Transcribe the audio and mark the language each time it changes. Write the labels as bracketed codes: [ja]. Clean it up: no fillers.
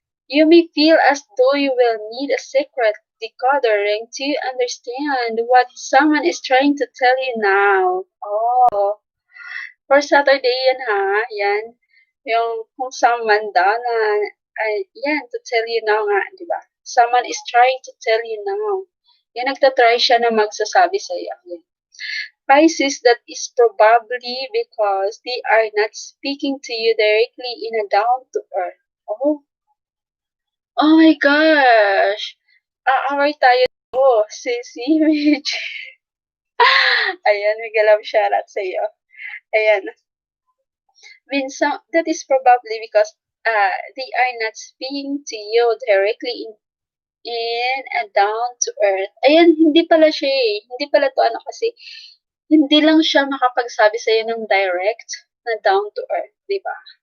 [en] You may feel as though you will need a secret decoder ring to understand what someone is trying to tell you now. Oh, for Saturday yan ha. Yan. [tl] Yung kung someone daw na, yan, [en] to tell you now [tl] nga, di ba? [en] Someone is trying to tell you now. [tl] Yan, nagtatry siya na magsasabi sa iyo. Yan. [en] Pisces, that is probably because they are not speaking to you directly in a down-to-earth. [tl] Oh my gosh! Aaway tayo. Si Mitch. Ayan, mega love shoutout sa iyo. Ayan. [en] That is probably because they are not speaking to you directly in a down to earth. [tl] Ayan, hindi pala siya Hindi pala to kasi hindi lang siya makapagsabi sa iyo ng direct na down to earth, di ba?